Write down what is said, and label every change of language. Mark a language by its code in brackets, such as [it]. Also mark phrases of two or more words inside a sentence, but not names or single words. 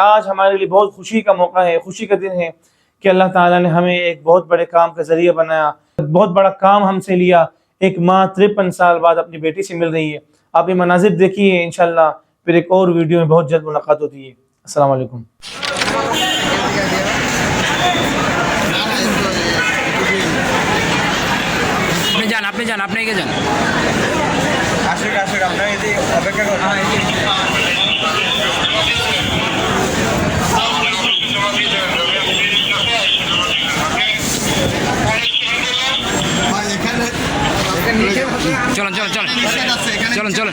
[ur] آج ہمارے لیے بہت خوشی کا موقع ہے، خوشی کا دن ہے کہ اللہ تعالیٰ نے ہمیں ایک بہت بڑے کام کا ذریعہ بنایا، بہت بڑا کام ہم سے لیا۔ ایک ماں 53 سال بعد اپنی بیٹی سے مل رہی ہے۔ آپ یہ مناظر دیکھیے، انشاءاللہ پھر ایک اور ویڈیو میں بہت جلد ملاقات ہوتی ہے۔ السلام علیکم۔ [bn] আপনি যান আপনি এগিয়ে যান। আমরা এই অপেক্ষা চলুন চলুন চলুন চলুন চলুন